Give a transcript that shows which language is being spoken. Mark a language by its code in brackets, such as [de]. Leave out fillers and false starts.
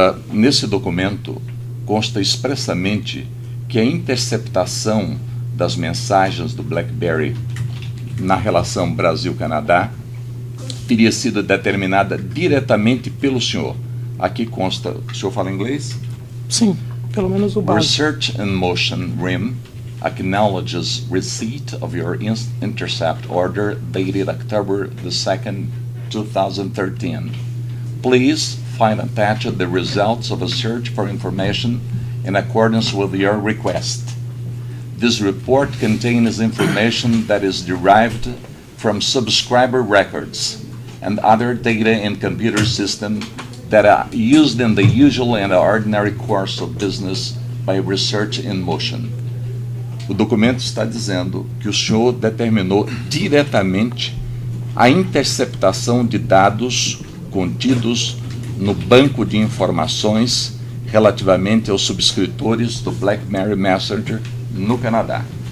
[pt] Nesse documento consta expressamente que a interceptação das mensagens do BlackBerry na relação Brasil-Canadá teria sido determinada diretamente pelo senhor. Aqui consta, o senhor fala inglês? Sim, pelo menos o básico. [en] Research in Motion, RIM, acknowledges receipt of your intercept order dated October 2nd, 2013. Please find attached the results of a search for information in accordance with your request. This report contains information that is derived from subscriber records and other data in computer system that are used in the usual and ordinary course of business by Research in Motion. [pt] O documento está dizendo que o senhor determinou diretamente a interceptação de dados contidos no banco de informações relativamente aos subscritores do BlackBerry Messenger no Canadá.